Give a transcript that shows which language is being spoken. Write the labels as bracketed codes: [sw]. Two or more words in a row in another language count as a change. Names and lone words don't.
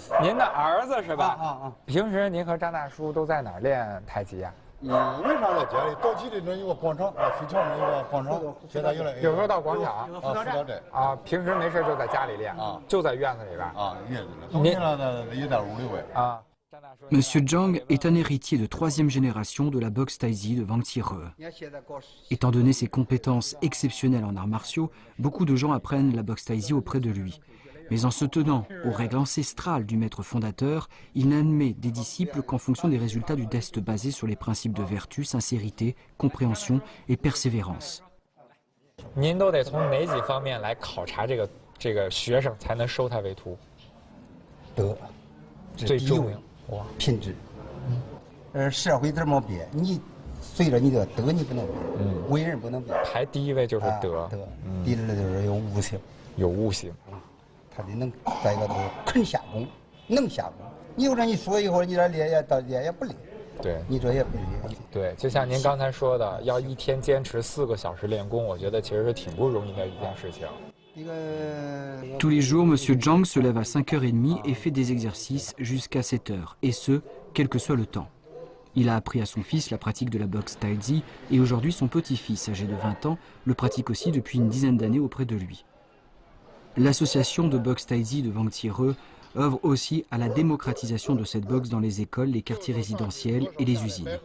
[zh] 您的儿子是吧？平时您和张大叔都在哪儿练太极呀？为啥在家里？早期的那有个广场，飞桥那有个广场，现在有时候到广场辅导站啊，平时没事就在家里练啊，就在院子里边啊，院子里。冬天了也在屋里边啊。 [fr] Monsieur Zhang est un héritier de 3e génération de la boxe taïzi de Wang Qire. Étant donné ses compétences exceptionnelles en arts martiaux, beaucoup de gens apprennent la boxe taïzi auprès de lui. Mais en se tenant aux règles ancestrales du maître fondateur, il n'admet des disciples qu'en fonction des résultats du test basé sur les principes de vertu, sincérité, compréhension et persévérance. [zh] 您都得从哪几方面来考察这个学生才能收他为徒？德，最重要。哇，品质。社会这么变，你随着你的德你不能变，为人不能变。排第1位就是德，第2就是有悟性，有悟性。他得能再一个就是肯下功，能下功。你有这你说以后，你这练也不练，对，你这也不练。对，就像您刚才说的，要1天坚持4个小时练功，我觉得其实是挺不容易的一件事情。 [fr] Tous les jours, Monsieur Zhang se lève à 5h30 et fait des exercices jusqu'à 7h, et ce, quel que soit le temps. Il a appris à son fils la pratique de la boxe taïzi, et aujourd'hui son petit-fils, âgé de 20 ans, le pratique aussi depuis une dizaine d'années auprès de lui. L'association de boxe taïzi de Wang Qire œuvre aussi à la démocratisation de cette boxe dans les écoles, les quartiers résidentiels et les usines.